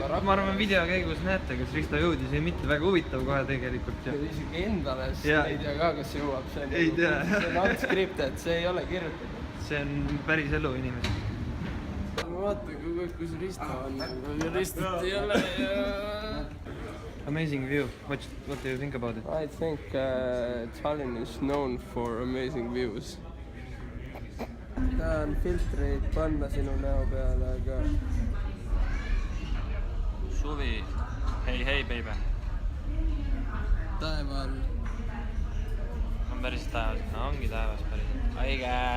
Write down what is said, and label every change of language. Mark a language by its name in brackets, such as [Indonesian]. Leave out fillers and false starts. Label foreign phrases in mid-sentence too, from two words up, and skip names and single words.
[Estonian] Ma arvan, video käigus näete, kas Risto jõudis või mitte. Väga huvitav kohe tegelikult. Isegi endale Ja. ei tea ka, kas jõuab. Ei tea. See on unscripted, see ei ole kirjutatud. See on päris elu inimesed. Ma vaatan kogu aeg, kus Risto on. Aga Ristot ei ole ja... [English] Amazing view. What do you think about it? I think Tallinn is known for amazing views. [Estonian] Tahan filtreid panna sinu näo peale, aga... Suvi. Hei, baby. Taeval. On päris taevas. No ongi taevas päris. Aige.